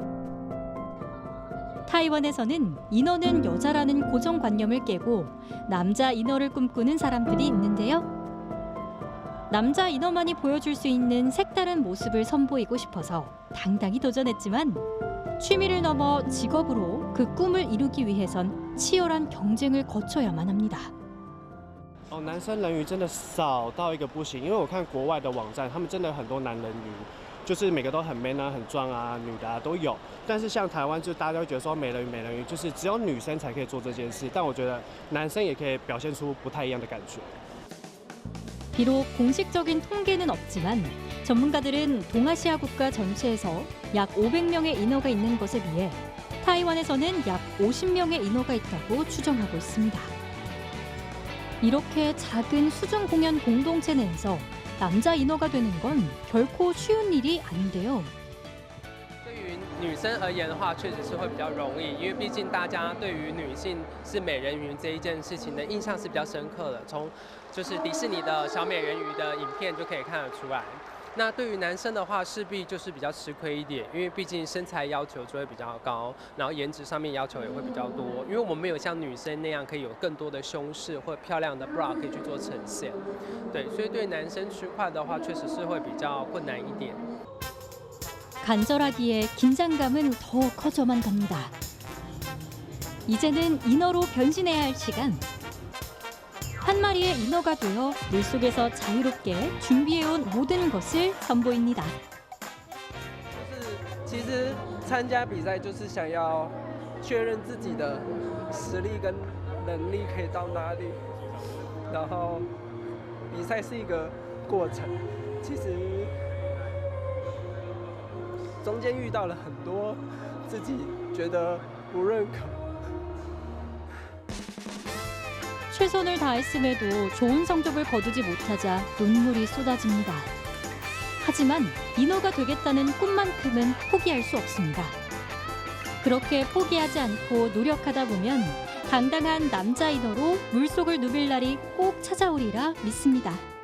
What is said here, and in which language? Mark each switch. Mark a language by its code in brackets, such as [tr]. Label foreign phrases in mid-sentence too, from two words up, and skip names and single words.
[ko] 타이완에서는 인어는 여자라는 고정관념을 깨고 남자 인어를 꿈꾸는 사람들이 있는데요. 남자 인어만이 보여줄 수 있는 색다른 모습을 선보이고 싶어서 당당히 도전했지만 취미를 넘어 직업으로 그 꿈을 이루기 위해선 치열한 경쟁을 거쳐야만 합니다. [zh] 男生人鱼真的少到一个不行，因为我看国外的网站，他们真的很多男人鱼， 就是每个都很 man 啊、很壮啊、女的啊都有。但是像台湾，就大家会觉得说美人鱼、美人鱼就是只有女生才可以做这件事，但我觉得男生也可以表现出不太一样的感觉。 [ko] 비록 공식적인 통계는 없지만 전문가들은 동아시아 국가 전체에서 약 500명의 인어가 있는 것에 비해 타이완에서는 약 50명의 인어가 있다고 추정하고 있습니다. 이렇게 작은 수중 공연 공동체 내에서 남자 인어가 되는 건 결코 쉬운 일이 아닌데요. [zh] 对于女生而言的话，确实是会比较容易，因为毕竟大家对于女性是美人鱼这一件事情的印象是比较深刻的，从就是迪士尼的小美人鱼的影片就可以看得出来。那对于男生的话，势必就是比较吃亏一点，因为毕竟身材要求就会比较高，然后颜值上面要求也会比较多，因为我们没有像女生那样可以有更多的胸饰或漂亮的 bra 可以去做呈现，对，所以对男生区块的话，确实是会比较困难一点。 [ko] 간절하기에 긴장감은 더 커져만 갑니다. 이제는 인어로 변신해야 할 시간. 한 마리의 인어가 되어 물속에서 자유롭게 준비해온 모든 것을 선보입니다. [zh] 其实参加比赛就是想要确认自己的实力跟能力可以到哪里，然后比赛是一个过程，其实中间遇到了很多自己觉得不认可。 [ko] 최선을 다했음에도 좋은 성적을 거두지 못하자 눈물이 쏟아집니다. 하지만 인어가 되겠다는 꿈만큼은 포기할 수 없습니다. 그렇게 포기하지 않고 노력하다 보면 당당한 남자 인어로 물속을 누빌 날이 꼭 찾아오리라 믿습니다.